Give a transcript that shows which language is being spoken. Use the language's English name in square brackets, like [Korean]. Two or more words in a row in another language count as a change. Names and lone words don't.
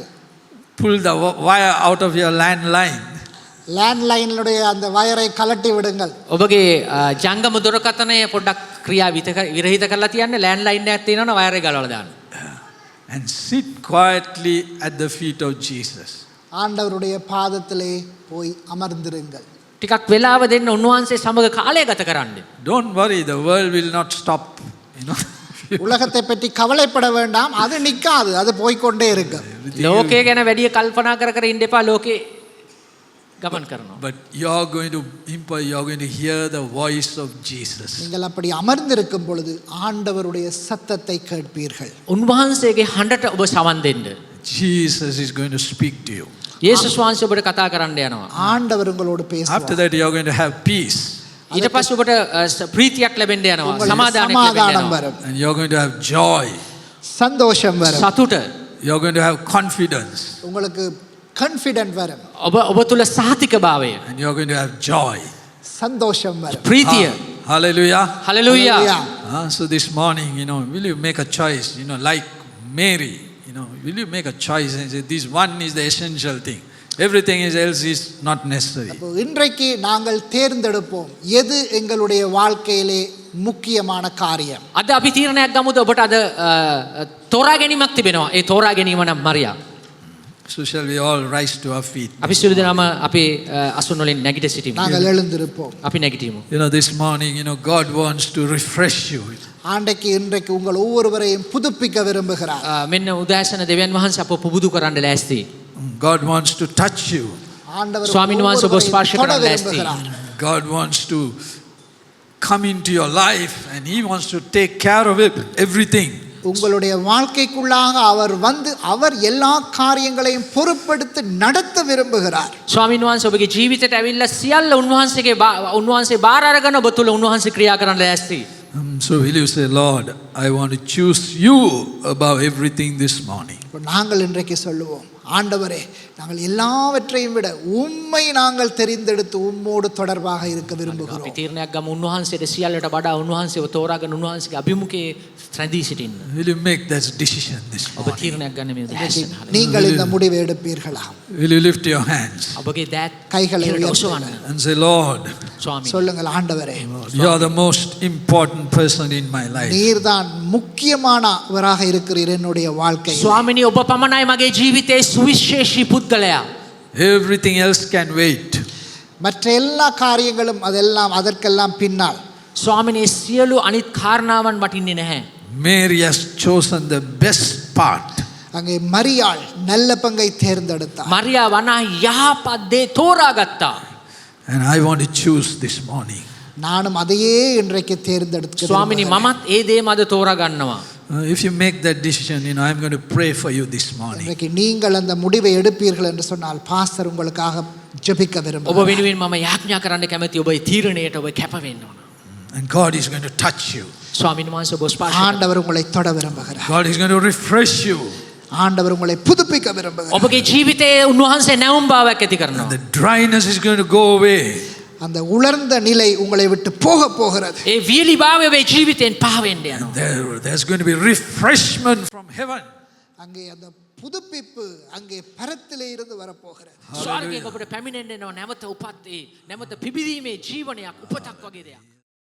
[English] Pull the wire out of your landline. [Tamil] லேண்ட்லைனுடைய அந்த வயரை கலட்டி விடுங்கள். [Sinhala] ඔබගේ ජංගම දුරකථනය පොඩ්ඩක් ක්‍රියා විරහිත කරලා තියන්න. ලෑන්ඩ්ලයින් එකක් තියෙනවනේ වයර් එක ගලවලා දාන්න. [English] And sit quietly at the feet of Jesus. [Tamil] ஆண்டவருடைய பாதத்திலே போய் அமர்ந்திருங்கள். [Sinhala] ටිකක් වෙලාව දෙන්න උන්වහන්සේ සමග කාලය ගත කරන්න. [English] Don't worry, the world will not stop, you know. [Tamil] உலகத்தை பற்றி கவலைப்பட வேண்டாம், அது நிற்காது, அது போய்க்கொண்டே இருக்கு. [Sinhala] ලෝකය ගැන වැඩි කල්පනා කර කර ඉන්න එපා. ලෝකේ ගමන් කරනවා. [English] But you're going to hear the voice of Jesus. [Tamil] நீங்கள் அப்படி அமர்ந்திருக்கும் பொழுது ஆண்டவருடைய சத்தத்தை கேட்பீர்கள். [Sinhala] උන්වහන්සේගේ හඬට ඔබ සවන් දෙන්න. [English] Jesus is going to speak to you. [Sinhala] යේසුස් වහන්සේ ඔබට කතා කරන්න යනවා. [Tamil] ஆண்டவர் உங்களோடு பேசுவார். [English] After that you're going to have peace. [Sinhala] ඊට පස්සේ ඔබට ප්‍රීතියක් ලැබෙන්න යනවා. සමාදානයක් ලැබෙන්න [Tamil] சமாதானம் [Sinhala] යනවා. [Tamil] வரும். [English] And you're going to have joy. [Tamil] சந்தோஷம் வரும். [Sinhala] සතුට. [English] You're going to have confidence. [Tamil] உங்களுக்கு கான்ஃபிடென்ட் வரும். [Sinhala] ඔබ තුල සාතිකභාවය. [English] And you're going to have joy. [Tamil] சந்தோஷம் வரும். [Sinhala] ප්‍රීතිය. [English] Hallelujah. [Sinhala] හලෙලූයා. [English] So this morning, you know, will you make a choice, you know, like Mary, you know, will you make a choice and say this one is the essential thing, everything else is not necessary. [Tamil] அப்போ இன்றைக்கு நாங்கள் தேர்ந்தெடுப்போம் எது எங்களுடைய வாழ்க்கையிலே முக்கியமான காரியம். [Sinhala] අද අපි තීරණයක් ගමුද? ඔබට අද තෝරා ගැනීමක් තිබෙනවා. ඒ තෝරා ගැනීම නම් මරියා. [English] So shall we all rise to our feet? [Sinhala] අපි සියලු දෙනාම අපේ අසුන් වලින් නැගිට සිටිමු. [Tamil] நாங்கள் எழுந்திருப்போம். [Sinhala] අපි නැගිටිමු. [English] You know, this morning, you know, God wants to refresh you. [Tamil] இன்றைக்கு உங்கள் ஒவ்வொருவரையும் புதுப்பிக்க விரும்புகிறார். [Sinhala] මෙන්න උදෑසන දෙවියන් වහන්සේ අපව පුබුදු කරන්න ලෑස්ති. [English] God wants to touch you. [Tamil] ஆண்டவர் [Sinhala] ස්වාමීන් වහන්සේ ඔබ ස්පර්ශ කරන්න ලෑස්ති. [English] God wants to come into your life and He wants to take care of everything. [Tamil] உங்களுடைய வாழ்க்கைக்குள்ளாக அவர் வந்து அவர் எல்லா காரியங்களையும் பொறுப்பெடுத்து நடத்த விரும்புகிறார். [Sinhala] ස්වාමීන් වහන්සේ ඔබගේ ජීවිතයට ඇවිල්ලා සියල්ල උන්වහන්සේ බාර අරගෙන ඔබ තුල උන්වහන්සේ ක්‍රියා කරන්න ලෑස්ති. [English] So will you say, Lord, I want to choose you above everything this morning. [Tamil] நாங்கள் இன்றைக்கு சொல்லுவோம், ஆண்டவரே நாங்கள் எல்லாவற்றையும் விட உம்மை நாங்கள் தெரிந்தெடுத்து உம்மோடு தொடர்பாக இருக்க விரும்புகிறோம். [Sinhala] අපි තීරණයක් ගමු උන්වහන්සේට සියල්ලට වඩා උන්වහන්සේව තෝරාගෙන උන්වහන්සේගේ අභිමුඛයේ රැඳී සිටින්න. [English] Will you make that decision this [Sinhala] ඔබ [English] morning? [Sinhala] තීරණයක් ගන්න මේ උදෑසන. [Tamil] நீங்கள் இந்த முடிவை எடுப்பீர்களா? [English] Will you lift your hands [Sinhala] ඔබගේ දෑත් [Tamil] கைகளை [Sinhala] ඔසවන්න. [English] and say, Lord, [Sinhala] ස්වාමීන් [Tamil] சொல்லுங்கள், ஆண்டவரே [English] you are the most important person in my life. [Tamil] நீர்தான் முக்கியமானவராக இருக்கிறீர் என்னுடைய வாழ்க்கையில். [Sinhala] ස්වාමිනී ඔබ පමණයි මගේ ජීවිතයේ සුවිශේෂී පුද්ගලයා. [English] Everything else can wait. [Tamil] மற்ற எல்லா காரியங்களும் அதற்கெல்லாம் பின்னால். [Sinhala] ස්වාමිනී සියලු අනිත් කාරණාවන් වටින්නේ නැහැ. [English] Mary has chosen the best part. [Tamil] அங்கே மரியாள் நல்ல பங்கை தேர்ந்தெடுத்தார். [Sinhala] මරියා වනා යහපත් දේ තෝරාගත්තා. [English] And I want to choose this morning. [Tamil] நானும் அதையே இன்றைக்கு தேர்ந்தெடுக்கிறேன். [Sinhala] ස්වාමිනී මමත් ඒ දේම අද තෝරා ගන්නවා. [English] If you make that decision, you know, I'm going to pray for you this morning. [Tamil] இன்றைக்கு நீங்கள் அந்த முடிவை எடுப்பீர்கள் என்று சொன்னால் பாஸ்டர் உங்களுக்காக ஜெபிக்க [Sinhala] ඔබ [Tamil] விரும்புகிறேன். [Sinhala] වෙනුවෙන් මම යාඥා කරන්න කැමැති ඔබේ තීරණයට ඔබ කැප වෙන්න ඕන. [English] And God is going to touch you. [Sinhala] ස්වාමීන් වහන්සේ ඔබ ස්පර්ශ කරනවා. [Tamil] ஆண்டவர் உங்களை தொட விரும்புகிறார். [English] God is going to refresh you. [Tamil] ஆண்டவர் உங்களை புதுப்பிக்க விரும்புகிறார். [Sinhala] ඔබගේ ජීවිතයේ උන්වහන්සේ නැවුම් භාවයක් ඇති [English] And [Sinhala] කරනවා. [English] the dryness is going to go away. [Tamil] அந்த உலர்ந்த நிலை உங்களை விட்டு போக போகிறது. [Sinhala] ඒ වියලිභාවය වේ ජීවිතයෙන් පහවෙන්න යනවා. [English] There's going to be refreshment from heaven. [Tamil] அங்கே அந்த புதுப்பிப்பு அங்கே பரத்திலே இருந்து வரப்போகிறது. [Sinhala] ස්වර්ගයෙන් ඔබට පැමිණෙන්න එනවා නැවත උපත් නැවත පිබිදීමේ ජීවනයක් උපතක් වගේ දෙයක්.